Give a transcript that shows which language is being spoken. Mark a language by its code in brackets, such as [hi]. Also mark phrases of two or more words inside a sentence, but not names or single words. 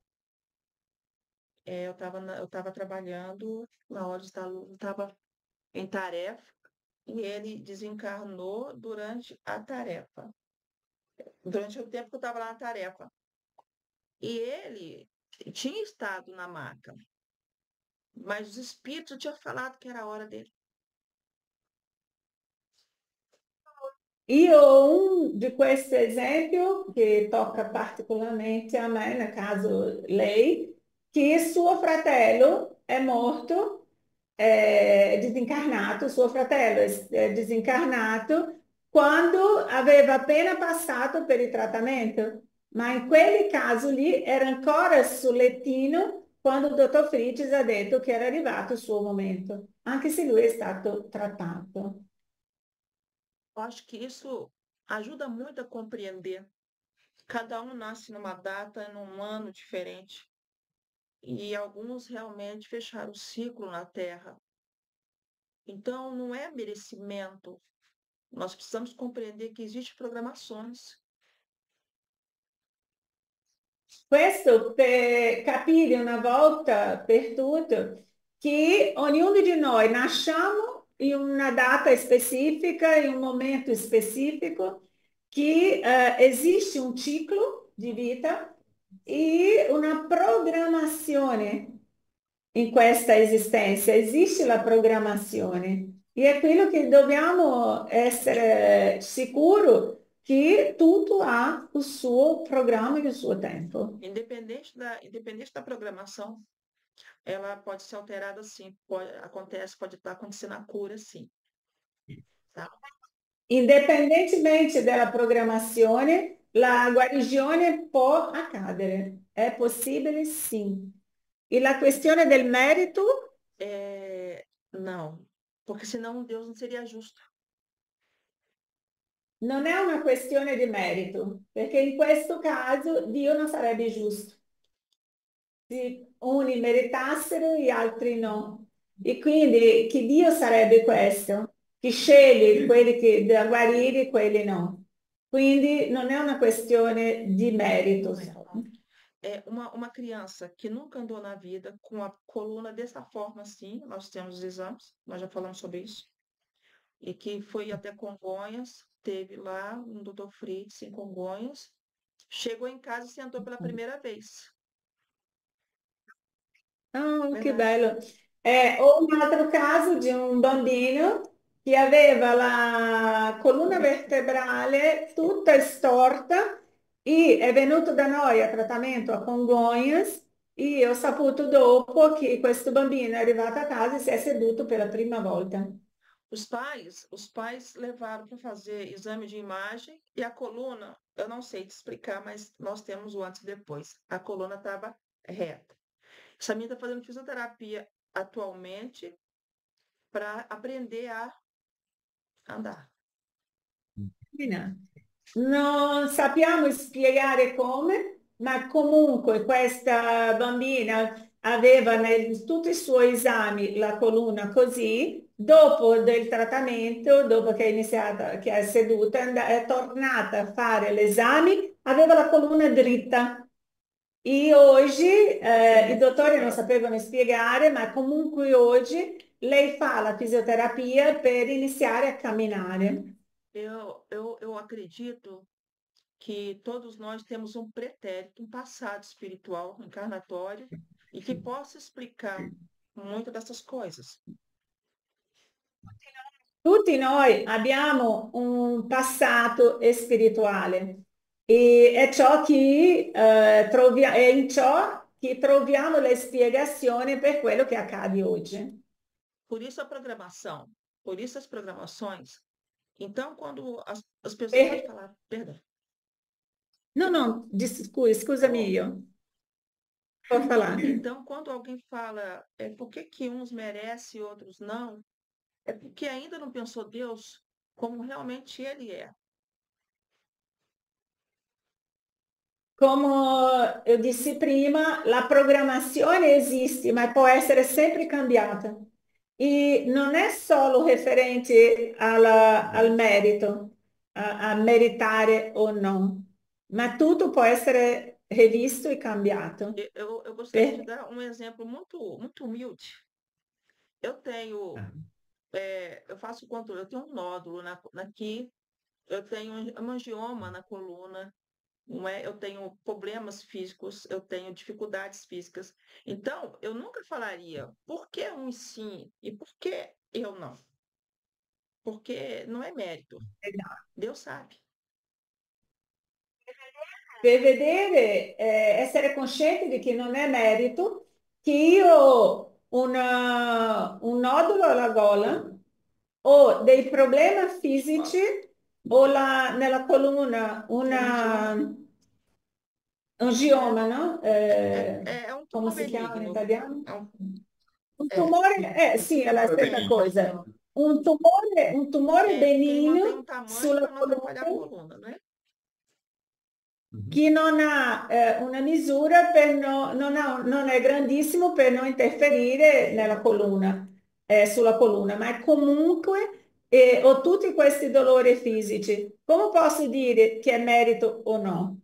[pt] Eu estava trabalhando na hora de estar, estava em tarefa e ele desencarnou durante a tarefa, durante o tempo que eu estava lá na tarefa. E ele tinha estado na maca, mas os espíritos tinham falado que era a hora dele. [it] Io di questo esempio, che tocca particolarmente a me, nel caso lei, che suo fratello è morto, è disincarnato, suo fratello è disincarnato quando aveva appena passato per il trattamento, ma in quel caso lì era ancora sul lettino quando il dottor Fricis ha detto che era arrivato il suo momento, anche se lui è stato trattato. [pt] Eu acho que isso ajuda muito a compreender. Cada um nasce numa data, num ano diferente, e alguns realmente fecharam o ciclo na Terra. Então, não é merecimento. Nós precisamos compreender que existem programações. [it] Questo per capire una volta per tutte che ognuno di noi nasciamo in una data specifica, in un momento specifico, che esiste un ciclo di vita e una programmazione in questa esistenza, esiste la programmazione e è quello che dobbiamo essere sicuri che tutto ha il suo programma e il suo tempo. [pt] Independente da programação, ela pode ser alterada sim. Pode estar acontecendo a cura sim. Tá? [it] Indipendentemente dalla programmazione, la guarigione può accadere, è possibile sì. E la questione del merito [pt] Não, porque senão Deus não seria justo. [it] non è una questione di merito, perché in questo caso Dio non sarebbe giusto. Se uni meritassero, gli altri no. E quindi che Dio sarebbe questo? Che sceglie quelli che da guarire e quelli no. Quindi non è una questione di merito. [pt] Não é, não. É uma criança que nunca andou na vida com a coluna dessa forma assim, nós temos os exames, nós já falamos sobre isso, e que foi até Congonhas, teve lá um doutor Fritz em Congonhas, chegou em casa e sentou pela primeira vez. [it] Ah, che [pt] Verdade. [it] bello. Ho un altro caso di un bambino che aveva la colonna vertebrale tutta storta e è venuto da noi a trattamento a Congonhas e ho saputo dopo che questo bambino è arrivato a casa e si è seduto per la prima volta. [pt] Os pais levaram para fazer exame de imagem e a coluna, eu não sei te explicar, mas nós temos o antes e depois. A coluna estava reta. Essa menina está fazendo fisioterapia atualmente para aprender a andar. [it] Non sappiamo spiegare come, ma comunque questa bambina aveva tutti i suoi esami la colonna così, dopo del trattamento, dopo che è iniziata, che è seduta, è tornata a fare l'esame, aveva la colonna dritta. E oggi i dottori non sapevano spiegare, ma comunque oggi lei fa la fisioterapia per iniziare a camminare. [pt] Eu acredito que todos nós temos um pretérito, um passado espiritual, encarnatório, e que possa explicar muitas dessas coisas. [it] Tutti noi abbiamo un passato spirituale e è ciò che è in ciò che troviamo le spiegazioni per quello che accade oggi. [pt] Por isso a programação, por isso as programações. Então, quando as pessoas podem E, falar, perdão. [it] no, no, scusami io, può falar. [pt] Então, quando alguém fala, por que que uns merecem e outros não, é porque ainda não pensou Deus como realmente Ele é. [it] Come io dissi prima, la programmazione esiste, ma può essere sempre cambiata. E non è solo referente al merito, a meritare o no, ma tutto può essere rivisto e cambiato. [pt] Eu gostaria de [it] Per- [pt] dar um exemplo muito humilde. Eu tenho, eu faço controle, eu tenho um nódulo aqui, eu tenho hemangioma na coluna, não é? Eu tenho problemas físicos, eu tenho dificuldades físicas. Então, eu nunca falaria por que um sim e por que eu não. Porque não é mérito. Deus sabe. [it] Per vedere, essere coscienti di che non è merito, che io ho un nodulo alla gola, ho dei problemi fisici, ho nella colonna [pt] Hemangioma [it] un [pt] é, [it] gioma, no? [pt] é um [it] Come [pt] tumor [it] si chiama in [pt] benigno. [it] italiano? [pt] É, um, [it] Un [pt] é, [it] tumore, sì, è la stessa [pt] é, [it] cosa. Un tumore [pt] porque ele mantém um [it] benigno [pt] tamanho [it] sulla [pt] para não atrapalhar a [it] colonna [pt] coluna, né? [it] che non ha una misura per non è grandissimo per non interferire nella colonna, sulla colonna, ma è comunque ho tutti questi dolori fisici. Come posso dire che è merito o no?